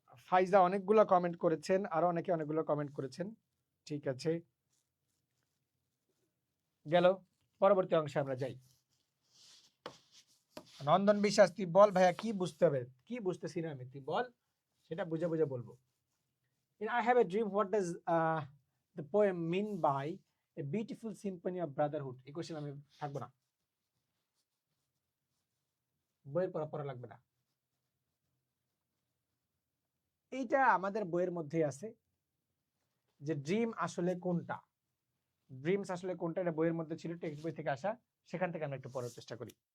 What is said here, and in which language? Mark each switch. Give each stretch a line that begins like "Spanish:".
Bangla: ফাইজা অনেকগুলো কমেন্ট করেছেন, আরো অনেকে অনেকগুলো কমেন্ট করেছেন। ঠিক আছে, গেল, পরবর্তী অংশে আমরা যাই। নন্দন বিশ্বাস, তুই বল ভাইয়া কি বুঝতে হবে, কি বুঝতেছি না আমি, তুই বল, সেটা বুঝে বুঝে বলবো।
English: In I have a dream, what does the poem mean by a beautiful symphony of brotherhood?
Bangla: এই কোশ্চেন আমি থাকবো না, বইয়ের পড়া পড়া লাগবে না, এইটা আমাদের বইয়ের মধ্যেই আছে যে ড্রিম আসলে কোনটা, ড্রিমস আসলে কোনটা, এটা বইয়ের মধ্যে ছিল, টেক্সট বই থেকে আসা, সেখান থেকে আমরা একটু পড়ার চেষ্টা করি।